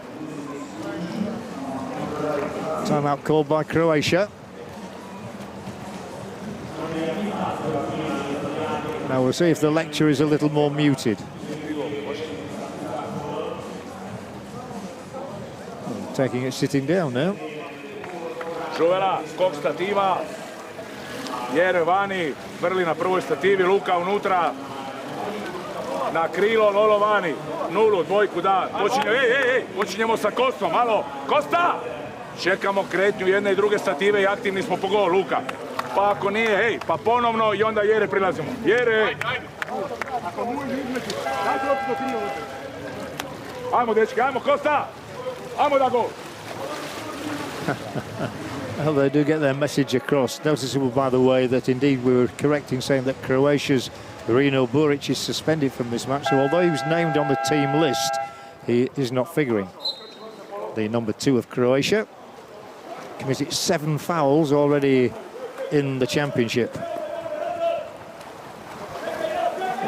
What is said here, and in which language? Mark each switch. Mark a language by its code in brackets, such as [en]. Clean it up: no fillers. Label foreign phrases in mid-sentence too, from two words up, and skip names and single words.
[en] Timeout called by Croatia. Now we'll see if the lecture is a little more muted. Taking it sitting down now. [hr] Žuvela, skok stativa. Jere vani, vrli na prvoj stativi, Luka unutra. Na krilo, Lolo vani. Nulu, dvojku da. Počinjemo sa Kostom, malo. Kosta! Čekamo kretnju jedne i druge stative i aktivni smo po gol, Luka. Pa ako nije, pa ponovno i onda Jere prilazimo. Jere! Ajmo, dečki, ajmo, Kosta! Ajmo da gol! [en] Well, they do get their message across. Noticeable, by the way, that indeed we were correct in saying that Croatia's Rino Buric is suspended from this match. So although he was named on the team list, he is not figuring. The number 2 of Croatia committed 7 fouls already in the championship.